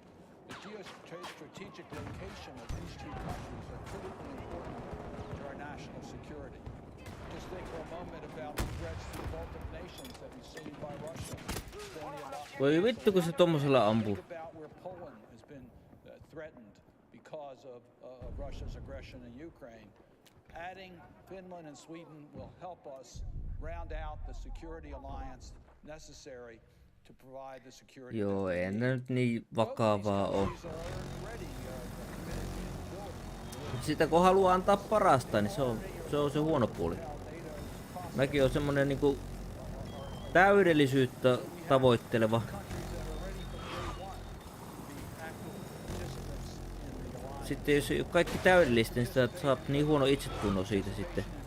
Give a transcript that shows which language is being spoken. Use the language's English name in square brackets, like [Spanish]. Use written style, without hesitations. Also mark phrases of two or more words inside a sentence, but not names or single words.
[English] The geostrategic location of these two countries are critically important to our national security. Just think for a moment about the threats to the Baltic nations that we've seen by Russia. [Finnish] Voi vittu, kun se tommosella ampuu. [English] Where Poland has been threatened because of Russia's aggression in Ukraine. Adding Finland and Sweden will help us round out the security alliance necessary to provide the security. [Finnish] Joo, ei nyt niin vakavaa oo. Sitä kun haluaa antaa parasta, niin se on se huono puoli. Mäkin on semmonen niinku täydellisyyttä tavoitteleva. Sitten jos ei ole kaikki täydellistä, niin sitä saa niin huono itsetunno siitä sitten.